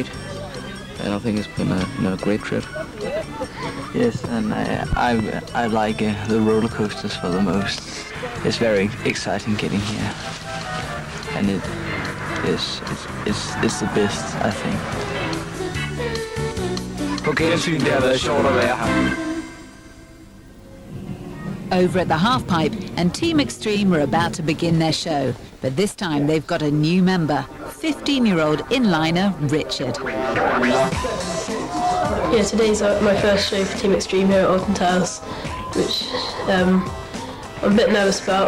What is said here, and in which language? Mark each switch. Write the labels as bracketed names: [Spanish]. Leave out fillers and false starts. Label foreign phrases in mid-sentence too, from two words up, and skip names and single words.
[English] And I think it's been a great trip. Yes, and I like the roller coasters for the most. It's very exciting getting here, and it's the best, I think. [Danish] På gensyn, det har været sjovt at være her. [English] Over at the halfpipe, and Team Extreme are about to begin their show, but this time they've got a new member, 15-year-old inliner Richard. Yeah, today's my first show for Team Extreme here at Alton Towers, which I'm a bit nervous about.